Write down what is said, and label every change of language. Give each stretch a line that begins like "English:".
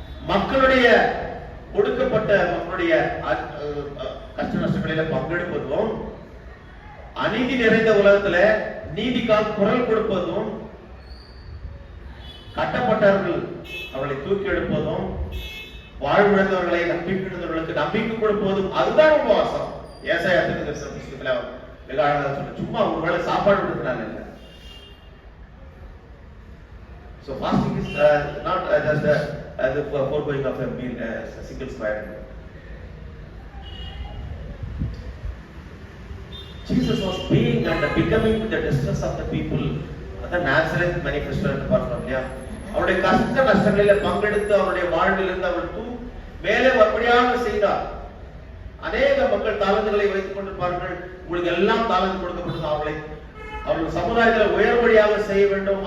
Tamil: மக்களுடைய கொடுக்கப்பட்ட மக்களுடைய கஷ்ட நஷ்டங்களில பங்கெடுப்பதும், அநீதி நிறைந்த உலகத்துல நீதிக்காக குரல் கொடுப்பதும், கட்டப்பட்டவர்கள் அவர்களை தூக்கி எடுப்பதும், வாழ்விழந்தவர்களை நம்பிக்கைக்கு நம்பிக்கை கொடுப்பதும், அதுதான் உபவாசம். ஏசாயா தீர்க்கதரிசன புத்தகத்துல மிக அழகா சொல்ல, சும்மா ஒருவேளை சாப்பாடு கொடுக்கிறாங்க இல்ல.
English: So fasting is not just the foregoing of a meal, a single square. Jesus was being and becoming the distress of the people.
Tamil: அந்த Nazareth manifesto என்று பார்த்தோம் இல்லையா? அவருடைய கஷ்ட நஷ்டங்களில பங்கெடுத்து அவருடைய வாழ்விலிருந்து அவர் மேலே வரும்படியாக செய்தார். அநேக மக்கள் தாளந்துகளை வைத்துக் கொண்டிருப்பார்கள். உங்களுக்கு எல்லாம் தாளந்து கொடுக்கப்பட்டது, அவர்கள் சமுதாயத்தில் உயர்வழியாக செய்ய வேண்டும்.